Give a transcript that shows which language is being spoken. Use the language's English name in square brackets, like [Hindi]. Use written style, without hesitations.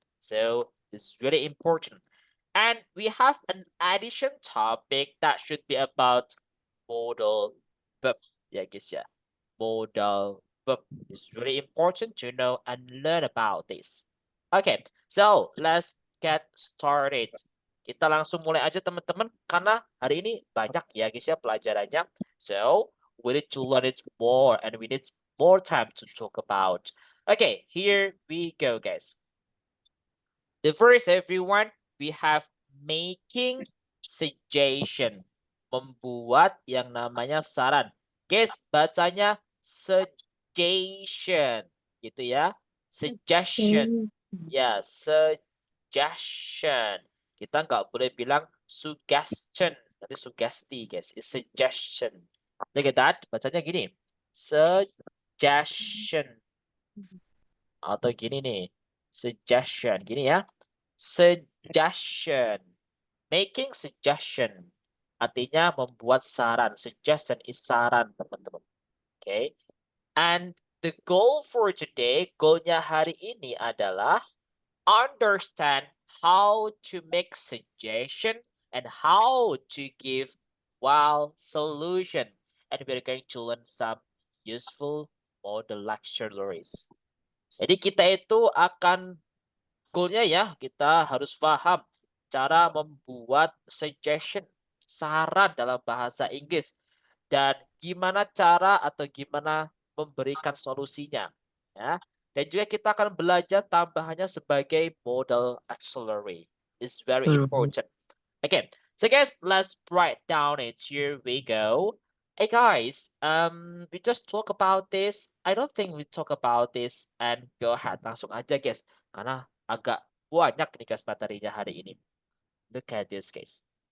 [English] So it's really important. And we have an addition topic that should be about modal verb. Yeah, guys, yeah. Modal verb is really important to know and learn about this. Okay, so let's get started. [Indonesian] Kita langsung mulai aja teman-teman, karena hari ini banyak ya guys ya pelajarannya. [English] So we need to learn it more and we need more time to talk about. Okay, here we go, guys. The first, everyone, we have making suggestion. [Indonesian] Membuat yang namanya saran. Guys, bacanya suggestion. Gitu ya. Suggestion. Ya, suggestion. Kita nggak boleh bilang suggestion. Nanti sugesti, guys. [English] It's suggestion. Look at that. [Indonesian] Bacanya gini. [English] Suggestion. [Indonesian] Atau gini nih. [English] Suggestion. [Indonesian] Gini ya. [English] Suggestion. Making suggestion. [Indonesian] Artinya membuat saran. Suggestion is saran, teman-teman. Okay. [English] And the goal for today, [Indonesian] goalnya hari ini adalah [English] understand how to make suggestion and how to give solution. And we're going to learn some useful model lectures. [Indonesian] Jadi kita itu akan goalnya ya, kita harus paham cara membuat suggestion, saran dalam bahasa Inggris. Dan gimana cara atau gimana memberikan solusinya. Ya. Dan juga kita akan belajar tambahannya sebagai model auxiliary. [English] It's very important. Okay, so guys, let's write down it. Here we go. Hey guys, we just talk about this. I don't think we talk about this and go ahead [Indonesian] langsung aja guys, karena agak banyak nih guys materinya hari ini. [English] Look at this guys.